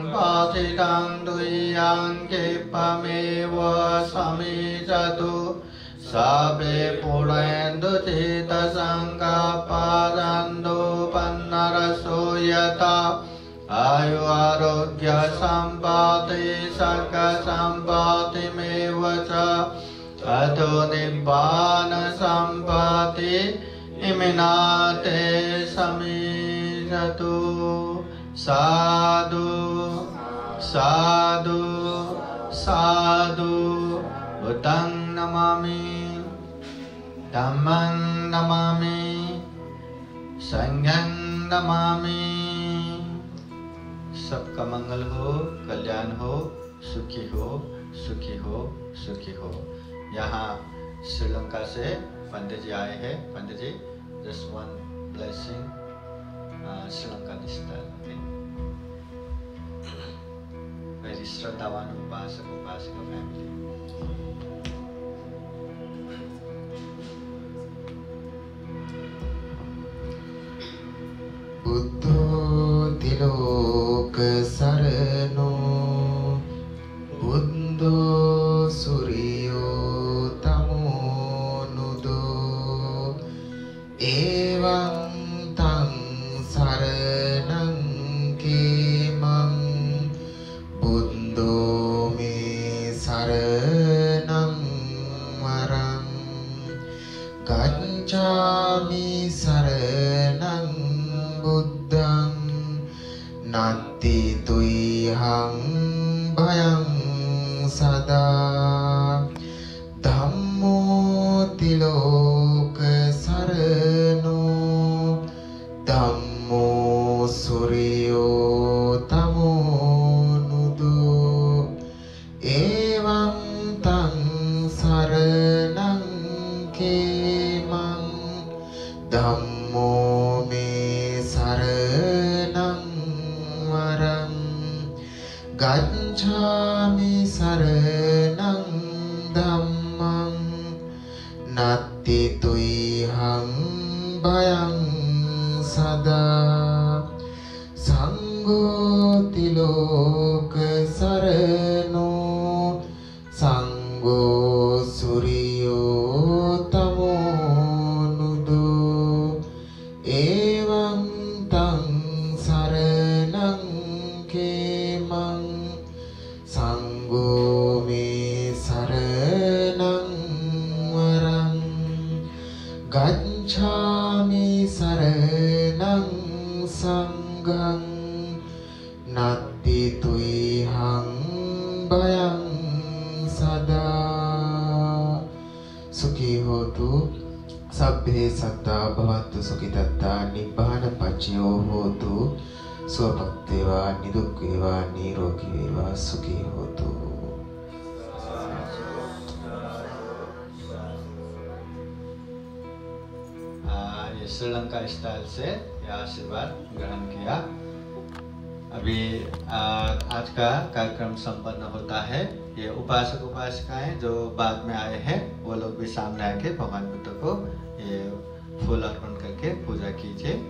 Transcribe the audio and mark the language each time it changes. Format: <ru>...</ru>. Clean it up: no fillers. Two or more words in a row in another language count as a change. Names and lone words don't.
<pi>पाचितं तुय्यं क्षिप्रमेव समीचतु सर्वे पूरयन्तु चित्तसङ्कल्पं पन्नरसो यथा आयु आरोग्य सम्पत्ति सर्ग सम्पत्तिमेव च अतो निब्बान सम्पत्ति इमिनाते समीचतु। साधु साधु साधु बुद्धं नमामि धम्मं नमामि संघं नमामि।</pi> <hi>सबका मंगल हो, कल्याण हो, सुखी हो, सुखी हो, सुखी हो। यहाँ श्रीलंका से पंडित जी आए हैं। पंडित जी,</hi> <en>just one blessing, Sri-Lankan style.</en> <hi>Very श्रद्धावान उपासक उपासिका family.</hi> <pi>बुद्धो तिलोक सरनो बुद्धो सूर्यो तमो नुदो एवं तं शरणं केमं बुद्धो मे शरणं वरं गच्छामि शरणं बुद्धं नास्ति तुह्यं भयं सदा धम्मो तिलोक शरणो धम्मो सूर्यो तमो नुदो एवं तं शरणं केमं धम्मो मे शरणं वरं गच्छामि शरणं धम्मं नास्ति तुह्यं भयं सदा संघो तिलोक शरणो संघो सूर्यो तमो नुदो एवं तं शरणं केमं संघो मे शरणं वरं गच्छामि शरणं संघं नास्ति तुह्यं भयं सदा। सुखी होतु सभ्ये सत्ता भवन्तु सुखितत्ता निब्बान पच्यो होतु स्वभक्ते वा निदुःखे वा निरोगी वा सुखी होतु।</pi> <hi>ये श्रीलंका स्टाइल से यह आशीर्वाद ग्रहण किया। अभी आज का कार्यक्रम संपन्न होता है। ये उपासक उपासिकाएं जो बाद में आए हैं वो लोग भी सामने आके भगवान बुद्ध को ये फूल अर्पण करके पूजा कीजिए।</hi>